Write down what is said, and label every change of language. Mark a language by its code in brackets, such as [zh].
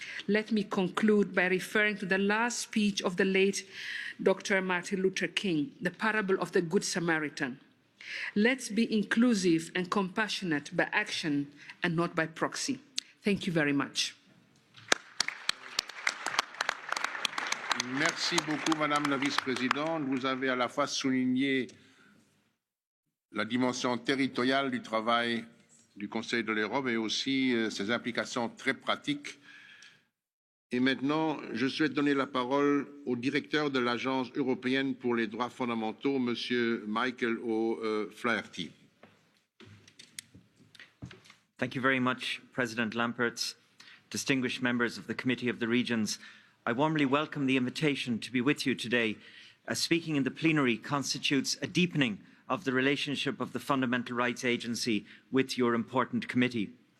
[en] Let me conclude by referring to the last speech of the late Dr. Martin Luther King, the parable of the Good Samaritan. Let's be inclusive and compassionate by action and not by proxy. Thank you very much. [fr] Merci beaucoup, Madame la Vice-Présidente. Vous avez à la fois souligné la dimension territoriale du travail du Conseil de l'Europe et aussi ses implications très pratiques. Et maintenant, je souhaite donner la parole au directeur de l'Agence européenne pour les droits fondamentaux, Monsieur Michael O'Flaherty. [en] Thank you very much, President Lamberts, distinguished members of the Committee of the Regions. I warmly welcome the invitation to be with you today, as speaking in the plenary constitutes a deepening of the relationship of the Fundamental Rights Agency with your important committee.